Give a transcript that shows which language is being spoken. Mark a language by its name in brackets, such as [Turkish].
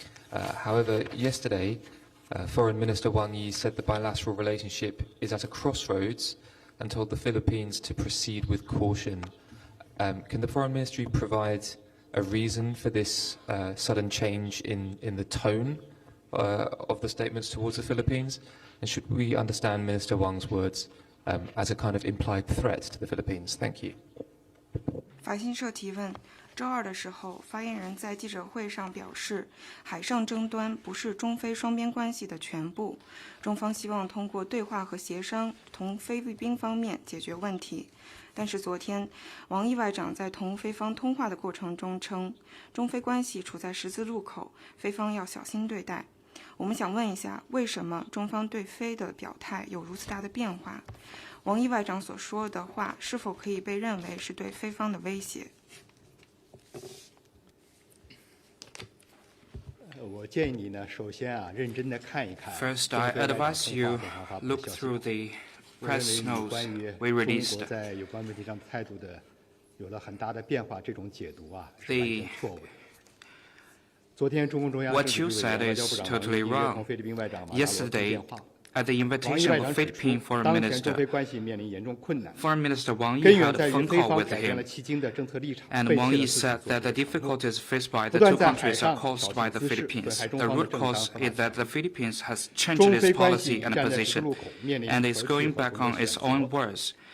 [English] However, yesterday, Foreign Minister Wang Yi said the bilateral relationship is at a crossroads and told the Philippines to proceed with caution. Can the Foreign Ministry provide a reason for this sudden change in the tone of the statements towards the Philippines? And should we understand Minister Wang's words as a kind of implied threat to the Philippines? Thank you. [Chinese] 法新社提问：周二的时候，发言人在记者会上表示，海上争端不是中非双边关系的全部，中方希望通过对话和协商，同菲律宾方面解决问题。但是昨天，王毅外长在同菲方通话的过程中称，中非关系处在十字路口，菲方要小心对待。我们想问一下，为什么中方对菲的表态有如此大的变化？王毅外长所说的话是否可以被认为是对菲方的威胁？我建议你呢，首先认真的看一看。 [English] First, I advise you look through the press notes we released. [Chinese] 中国在有关问题上的态度的有了很大的变化，这种解读是完全错误的。昨天中共中央政治局委员外交部长王毅同菲律宾外长马纳罗通电话。 [English] At the invitation of Philippine Foreign Minister, Foreign Minister Wang Yi had a phone call with him, and Wang Yi said that the difficulties faced by the two countries are caused by the Philippines. The root cause is that the Philippines has changed its policy and position, and is going back on its own words.